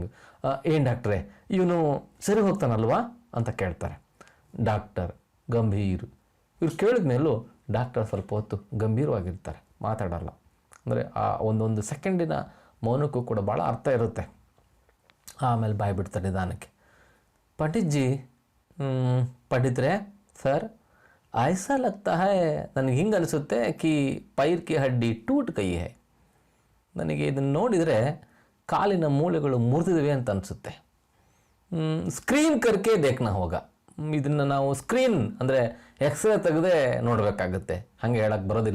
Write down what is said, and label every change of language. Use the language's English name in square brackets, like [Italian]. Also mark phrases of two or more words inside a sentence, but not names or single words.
[Kannada] ಏನು ಡಾಕ್ಟ್ರೇ ಇವನು ಸರಿ ಹೋಗ್ತಾನಲ್ವಾ ಅಂತ ಕೇಳ್ತಾರೆ. ಡಾಕ್ಟರ್ ಗಂಭೀರ್. ಇವ್ರು ಕೇಳಿದ ಮೇಲೂ ಡಾಕ್ಟರ್ ಸ್ವಲ್ಪ ಹೊತ್ತು ಗಂಭೀರವಾಗಿರ್ತಾರೆ, ಮಾತಾಡಲ್ಲ. ಅಂದರೆ ಆ ಒಂದೊಂದು ಸೆಕೆಂಡಿನ ಮೌನಕ್ಕೂ ಕೂಡ ಭಾಳ ಅರ್ಥ ಇರುತ್ತೆ. ಆಮೇಲೆ ಬಾಯಿ ಬಿಡ್ತಾರೆ ನಿಧಾನಕ್ಕೆ. [Hindi] पंडित जी पंडितरे सर ऐसा लगता है [Kannada] ನನಗೆ ಹಿಂಗೆ ಅನಿಸುತ್ತೆ [Hindi] कि पैर की हड्डी टूट गई है. [Kannada] ನನಗೆ ಇದನ್ನು ನೋಡಿದರೆ ಕಾಲಿನ ಮೂಳೆಗಳು ಮುರಿದಿವೆ ಅಂತ ಅನಿಸುತ್ತೆ. [Hindi] स्क्रीन करके देखना होगा. [Kannada] ಇದನ್ನು ನಾವು ಸ್ಕ್ರೀನ್ ಅಂದರೆ ಎಕ್ಸ್ರೇ ತೆಗೆದೇ ನೋಡಬೇಕಾಗುತ್ತೆ, ಹಾಗೆ ಹೇಳಕ್ಕೆ ಬರೋದಿಲ್ಲ.